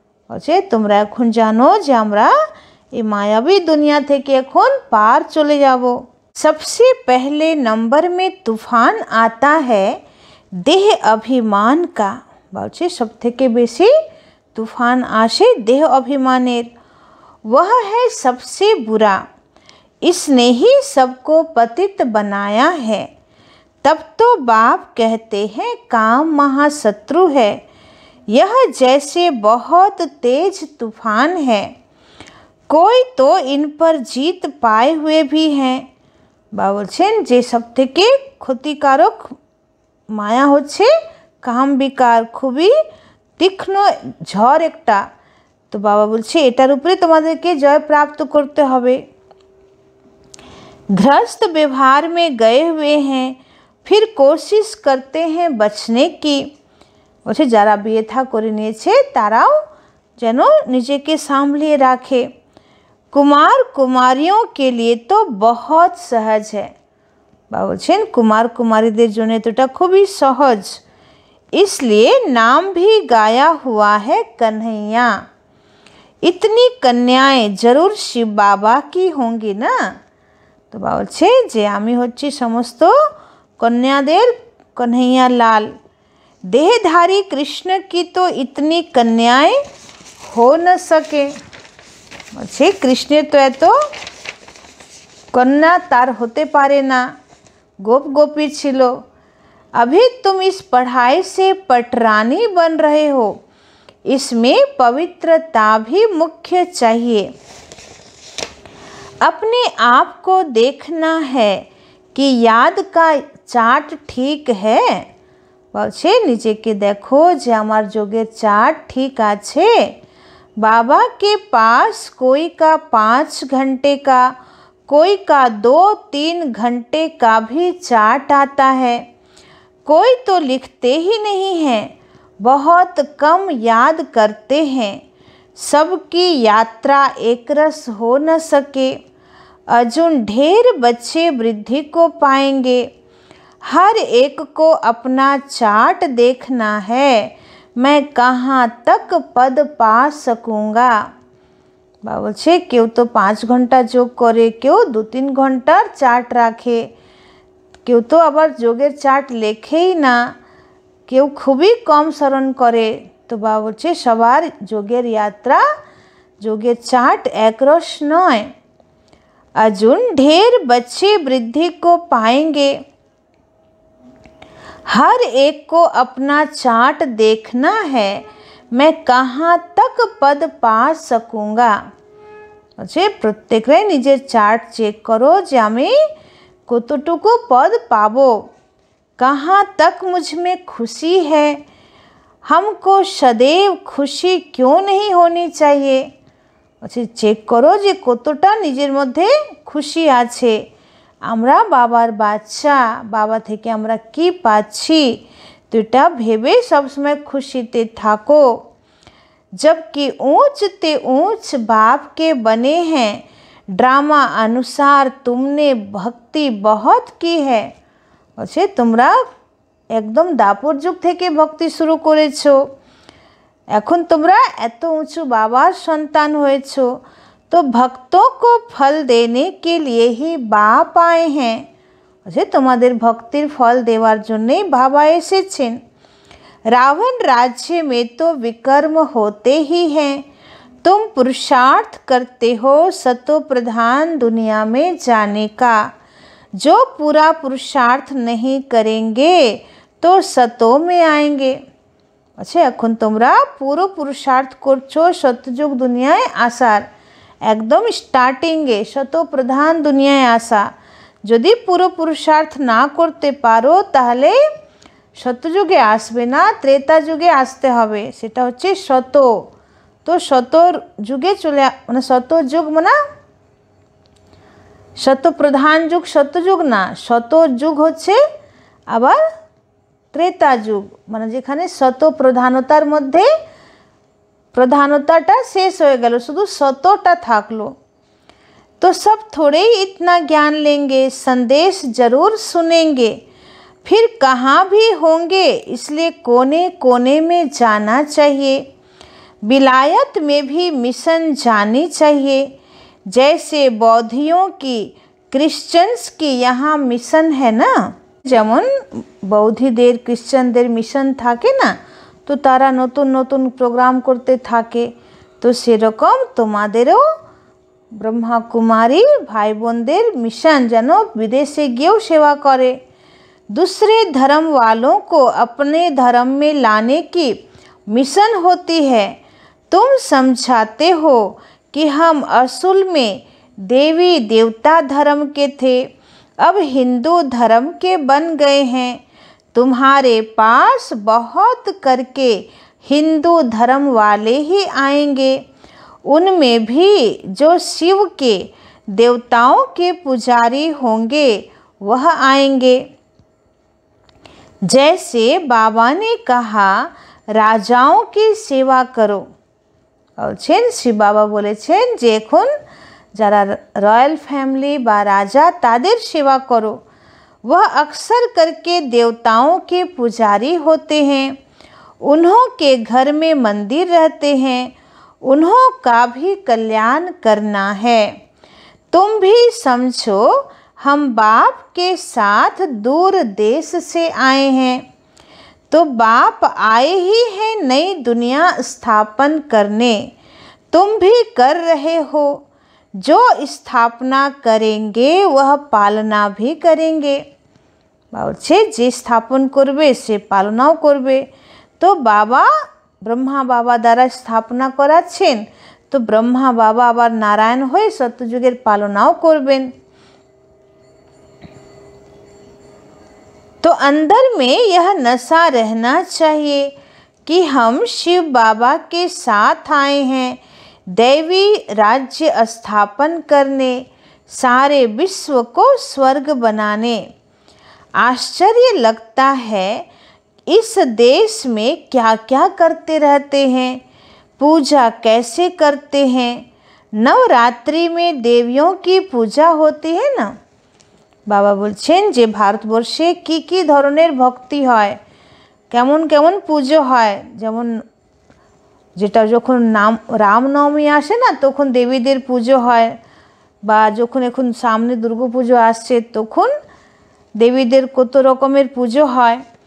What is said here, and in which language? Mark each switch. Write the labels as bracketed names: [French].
[Bangla] বলছে তোমরা এখন জানো যে আমরা এই মায়াবী দুনিয়া থেকে এখন পার চলে যাব। [Hindi] सबसे पहले नंबर में तूफान आता है देह अभिमान का। [Bangla] বলছে সব থেকে বেশি तूफान আসে [Hindi] देह अभिमानेर। वह है सबसे बुरा, इसने ही सबको पतित बनाया है। तब तो बाप कहते हैं काम महाशत्रु है, यह जैसे बहुत तेज तूफान है, कोई तो इन पर जीत पाए हुए भी हैं। [Bangla] বাবা বলছেন যে সব থেকে ক্ষতিকারক মায়া হচ্ছে কাম বিকার, খুবই তীক্ষ্ণ ঝড় একটা। তো বাবা বলছে এটার উপরে তোমাদেরকে জয় প্রাপ্ত করতে হবে। [Hindi] गृहस्थ व्यवहार में गए हुए हैं, फिर कोशिश करते हैं बचने की। [Bangla] বলছে যারা বিয়ে থা করে নিয়েছে তারাও যেন নিজেকে সামলিয়ে রাখে। [Hindi] कुमार कुमारियों के लिए तो बहुत सहज है। [Bangla] বাবা বলছেন कुमार कुमारीদের জন্য তো এটা খুবই সহজ। [Hindi] इसलिए नाम भी गाया हुआ है कन्हैया। इतनी कन्याएं जरूर शिव बाबा की होंगी ना। [Bangla] তো বাবা বলছে যে আমি হচ্ছি সমস্ত কন্যাদের कन्हैया लाल। [Hindi] देहधारी कृष्ण की तो इतनी कन्याएं हो न सके। [Bangla] বলছে কৃষ্ণের তো এত কন্যা তার হতে পারে না, गोप गोपी ছিল। [Hindi] अभी तुम इस पढ़ाई से पटरानी बन रहे हो, इसमें पवित्रता भी मुख्य चाहिए। अपने आप को देखना है कि याद का चार्ट ठीक है। [Bangla] বলছে নিজেকে দেখো যে আমার যোগের চার্ট ঠিক আছে। [Hindi] बाबा के पास कोई का 5 घंटे का, कोई का 2-3 घंटे का भी चार्ट आता है। कोई तो लिखते ही नहीं है, बहुत कम याद करते हैं। सबकी यात्रा एक रस हो न सके। अर्जुन ढेर बच्चे वृद्धि को पाएंगे। हर एक को अपना चार्ट देखना है, मैं कहाँ तक पद पा सकूँगा। [Bangla] বাবা বলছে কেউ তো 5 ঘন্টা যোগ করে, কেউ 2-3 ঘন্টার চার্ট রাখে, কেউ তো আবার যোগের চার্ট লেখেই না, কেউ খুবই কম স্মরণ করে। তো বাবা বলছে সবার যোগের यात्रा, যোগের চার্ট একরস নয়। [Hindi] अर्जुन ढेर बच्चे वृद्धि को पाएंगे, हर एक को अपना चार्ट देखना है, मैं कहाँ तक पद पा सकूँगा। [Bangla] বলছে প্রত্যেকরাই নিজের চার্ট চেক করো যে আমি কতটুকু পদ পাবো। [Hindi] कहाँ तक मुझ में खुशी है, हमको सदैव खुशी क्यों नहीं होनी चाहिए। [Bangla] বলছে চেক করো যে কতটা নিজের মধ্যে খুশি আছে। আমরা বাবার বাচ্চা, বাবা থেকে আমরা কি পাচ্ছি, তো এটা ভেবে সবসময় খুশিতে থাকো। [Hindi] जबकि ऊंच ते ऊंच बाप के बने हैं, ड्रामा अनुसार तुमने भक्ति बहुत की है। [Bangla] বলছে তোমরা একদম দাপর যুগ থেকে ভক্তি শুরু করেছো, এখন তোমরা এত উঁচু বাবার সন্তান হয়েছো। [Hindi] तो भक्तों को फल देने के लिए ही बाप आए हैं। [Bangla] যে তোমাদের ভক্তির ফল দেওয়ার জন্যই বাবা এসেছেন। [Hindi] रावण राज्य में तो विकर्म होते ही हैं। तुम पुरुषार्थ करते हो सतो प्रधान दुनिया में जाने का। जो पूरा पुरुषार्थ नहीं करेंगे तो सतो में आएंगे। अच्छा, [Bangla] এখন তোমরা পুরো পুরুষার্থ করছো সত্যযুগ দুনিয়ায় আসার, একদম স্টার্টিংয়ে শত প্রধান দুনিয়ায় আসা। যদি পুরো পুরুষার্থ না করতে পারো তাহলে সত্যযুগে আসবে না, ত্রেতা যুগে আসতে হবে, সেটা হচ্ছে শত। তো শত যুগে চলে মানে শত যুগ মানে শত প্রধান যুগ সত্যযুগ না, শত যুগ হচ্ছে আবার ত্রেতা যুগ, মানে যেখানে শত প্রধানতার মধ্যে প্রধানতাটা শেষ হয়ে গেল, শুধু শতটা থাকলো। [Hindi] तो सब थोड़े ही इतना ज्ञान लेंगे, संदेश जरूर सुनेंगे, फिर कहाँ भी होंगे, इसलिए कोने कोने में जाना चाहिए। विलायत में भी मिशन जानी चाहिए, जैसे बौद्धियों की क्रिश्चियंस की यहाँ मिशन है ना। যেমন বৌদ্ধদের ক্রিশ্চানদের মিশন থাকে না, তো তারা নতুন নতুন প্রোগ্রাম করতে থাকে, তো সেরকম তোমাদেরও ब्रह्मा कुमारी भाई बोनदेर मिशन जेनो विदेशे गियो सेवा करे। दूसरे धर्म वालों को अपने धर्म में लाने की मिशन होती है। तुम समझाते हो कि हम असल में देवी देवता धर्म के थे, अब हिंदू धर्म के बन गए हैं। तुम्हारे पास बहुत करके हिंदू धर्म वाले ही आएंगे, उनमें भी जो शिव के देवताओं के पुजारी होंगे वह आएंगे। जैसे बाबा ने कहा राजाओं की सेवा करो। [Bangla] বলছেন শ্রী বাবা বলেছেন যে এখন যারা রয়্যাল ফ্যামিলি বা রাজা তাদের সেবা করো। [Hindi] वह अक्सर करके देवताओं के पुजारी होते हैं, उन्हों के घर में मंदिर रहते हैं, उन्हों का भी कल्याण करना है। तुम भी समझो हम बाप के साथ दूर देश से आए हैं, तो बाप आए ही हैं नई दुनिया स्थापन करने, तुम भी कर रहे हो। जो स्थापना करेंगे वह पालना भी करेंगे। [Bangla] বলছে যে স্থাপন করবে সে পালনাও করবে। তো বাবা ব্রহ্মা বাবা দ্বারা স্থাপনা করাচ্ছেন, তো ব্রহ্মা বাবা আবার নারায়ণ হয়ে সত্যযুগের পালনাও করবেন। [Hindi] तो अंदर में यह नशा रहना चाहिए कि हम शिव बाबा के साथ आए हैं दैवी राज्य स्थापन करने, सारे विश्व को स्वर्ग बनाने। आश्चर्य लगता है इस देश में क्या क्या करते रहते हैं, पूजा कैसे करते हैं। नवरात्रि में देवियों की पूजा होती है ना। [Bangla] बाबा बोलছেন যে ভারতবর্ষে কি কি ধরনের ভক্তি হয়, কেমন কেমন পুজো হয়। যেমন যেটা যখন রামনবমী আসে না তখন দেবীদের পুজো হয়, বা যখন এখন সামনে দুর্গাপুজো আসছে তখন দেবীদের কত রকমের পুজো হয়।